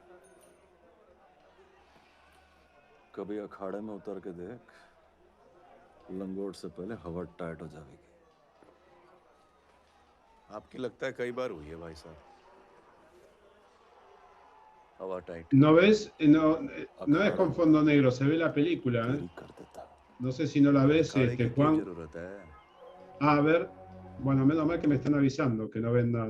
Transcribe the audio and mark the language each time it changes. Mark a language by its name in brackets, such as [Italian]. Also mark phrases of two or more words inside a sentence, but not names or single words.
[Hindi] कभी अखाड़े में उतर के देख, लंगोट से पहले हवा टाइट हो जाएगी। आपकी लगता है कई बार हुई है भाई साहब हवा टाइट? [Spanish] ¿No ves? No es con fondo negro, se ve la película, ¿eh? [Hindi] देरी कर देता। [Spanish] No sé si no la ves, [Hindi] अखाड़े की क्या [Spanish] Juan. [Hindi] जरूरत है? [Spanish] Ah, a ver. Bueno, menos mal que me están avisando, que no ven nada.